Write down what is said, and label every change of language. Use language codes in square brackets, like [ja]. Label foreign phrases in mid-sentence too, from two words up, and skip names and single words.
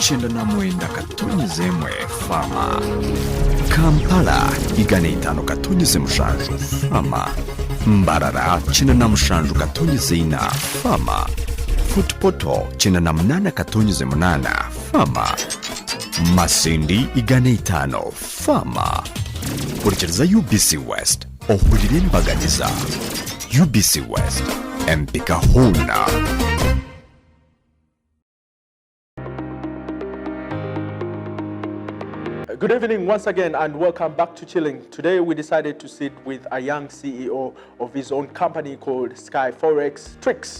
[nyo] 99.1 fama, Kampala 105.7 fama, Mbarara 97.4 fama, Footpoto 98.8 fama, Masindi 5 fama. Kurikiriza UBC West ohulire embaganiza. UBC West empika huna. [en] Good evening once again and welcome back to Chilling. Today we decided to sit with a young CEO of his own company called FOREX Tricks.